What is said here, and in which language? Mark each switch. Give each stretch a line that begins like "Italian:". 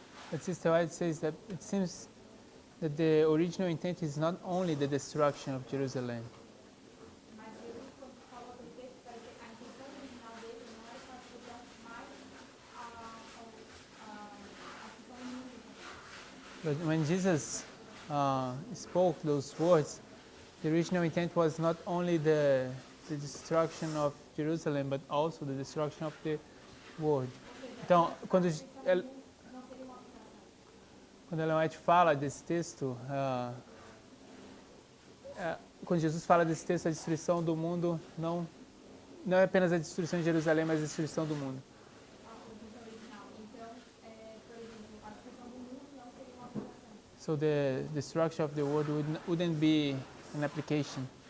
English: But Sister White says that it seems that the original intent is not only the destruction of Jerusalem.
Portuguese: mas Jesus, quando falou aquele texto, parece que a intenção original dele não era só a destruição, mas a destruição do mundo.
English: But when Jesus spoke those words, the original intent was not only the destruction of Jerusalem, but also the destruction of the world.
Portuguese: Então, quando Ellen White fala desse texto, quando Jesus fala desse texto, a destruição do mundo não é apenas a destruição de Jerusalém, mas a destruição do mundo.
English: So the destruction of the world wouldn't be an application.